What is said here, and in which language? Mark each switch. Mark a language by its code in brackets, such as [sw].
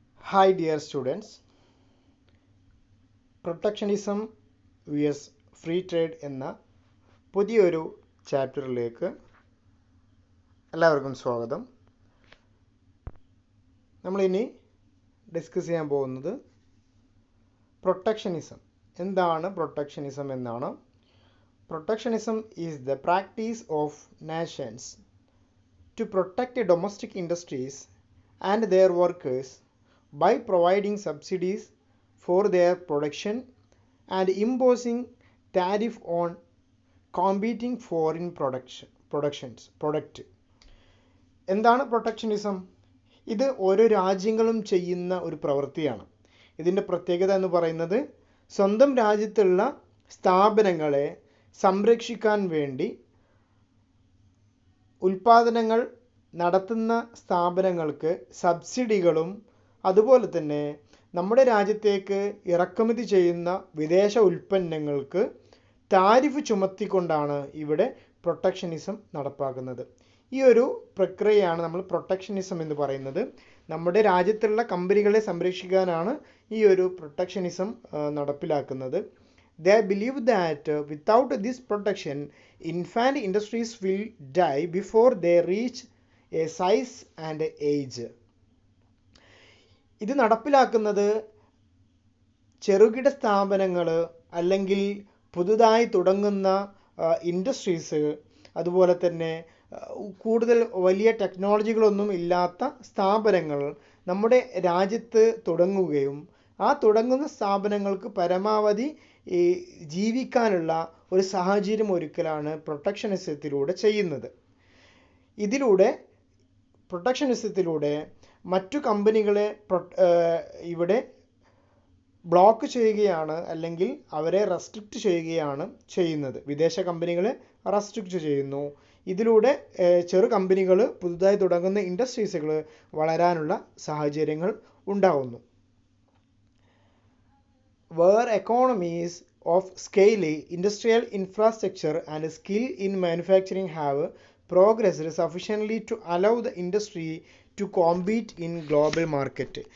[en] Hi dear students, [ml] protectionism vs free trade എന്ന പുതിയൊരു ചാപ്റ്ററിലേക്ക് എല്ലാവർക്കും സ്വാഗതം. നമ്മളിനി ഡിസ്കസ് ചെയ്യാൻ പോകുന്നത് പ്രൊട്ടക്ഷനിസം. എന്താണ് പ്രൊട്ടക്ഷനിസം എന്നാണ്. [en] Protectionism is the practice of nations to protect domestic industries and their workers by providing subsidies for their production and imposing tariff on competing foreign product. [ml] എന്താണ് പ്രൊട്ടക്ഷനിസം? ഇത് ഓരോ രാജ്യങ്ങളും ചെയ്യുന്ന ഒരു പ്രവൃത്തിയാണ്. ഇതിൻ്റെ പ്രത്യേകത എന്ന് പറയുന്നത് സ്വന്തം രാജ്യത്തുള്ള സ്ഥാപനങ്ങളെ സംരക്ഷിക്കാൻ വേണ്ടി ഉൽപാദനങ്ങൾ നടത്തുന്ന സ്ഥാപനങ്ങൾക്ക് സബ്സിഡികളും അതുപോലെ തന്നെ നമ്മുടെ രാജ്യത്തേക്ക് ഇറക്കുമതി ചെയ്യുന്ന വിദേശ ഉൽപ്പന്നങ്ങൾക്ക് താരിഫ് ചുമത്തിക്കൊണ്ടാണ് ഇവിടെ പ്രൊട്ടക്ഷനിസം നടപ്പാക്കുന്നത്. ഈ ഒരു പ്രക്രിയയാണ് നമ്മൾ പ്രൊട്ടക്ഷനിസം എന്ന് പറയുന്നത്. നമ്മുടെ രാജ്യത്തുള്ള കമ്പനികളെ സംരക്ഷിക്കാനാണ് ഈ ഒരു പ്രൊട്ടക്ഷനിസം നടപ്പിലാക്കുന്നത്. [en] They believe that without this protection, infant industries will die before they reach a size and age. [ml] ഇത് നടപ്പിലാക്കുന്നത് ചെറുകിട സ്ഥാപനങ്ങൾ അല്ലെങ്കിൽ പുതുതായി തുടങ്ങുന്ന ഇൻഡസ്ട്രീസ്, അതുപോലെ തന്നെ കൂടുതൽ വലിയ ടെക്നോളജികളൊന്നും ഇല്ലാത്ത സ്ഥാപനങ്ങൾ നമ്മുടെ രാജ്യത്ത് തുടങ്ങുകയും ആ തുടങ്ങുന്ന സ്ഥാപനങ്ങൾക്ക് പരമാവധി ജീവിക്കാനുള്ള ഒരു സാഹചര്യം ഒരുക്കലാണ് പ്രൊട്ടക്ഷനിസത്തിലൂടെ ചെയ്യുന്നത്. ഇതിലൂടെ പ്രൊട്ടക്ഷനിസത്തിലൂടെ മറ്റു കമ്പനികളെ ഇവിടെ ബ്ലോക്ക് ചെയ്യുകയാണ് അല്ലെങ്കിൽ അവരെ റെസ്ട്രിക്റ്റ് ചെയ്യുകയാണ് ചെയ്യുന്നത്. വിദേശ കമ്പനികളെ റെസ്ട്രിക്റ്റ് ചെയ്യുന്നു. ഇതിലൂടെ ചെറു കമ്പനികൾ, പുതുതായി തുടങ്ങുന്ന ഇൻഡസ്ട്രീസുകൾ വളരാനുള്ള സാഹചര്യങ്ങൾ ഉണ്ടാവുന്നു. [en] Where economies of scale, industrial infrastructure and skill in manufacturing have progressed sufficiently to allow the industry to compete in global market.